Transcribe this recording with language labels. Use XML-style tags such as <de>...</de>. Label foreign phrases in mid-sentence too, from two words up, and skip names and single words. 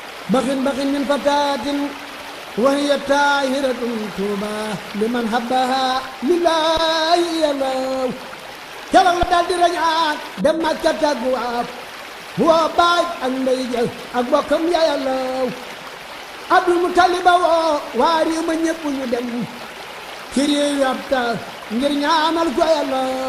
<ar>بخ بخ من فتاة وهي طاهرة طوبى لمن حبها لله يا الله.</ar> <wo>Keroog la daal di rañaan dem Makka tàggu waat, woo baay ak ndey ja ak bokkam ya Yàlla. Abdul Mutalib woo waa réew ma ñépp ñu dem ci réew yi ab taal ngir ñaanal ko Yàlla.</wo>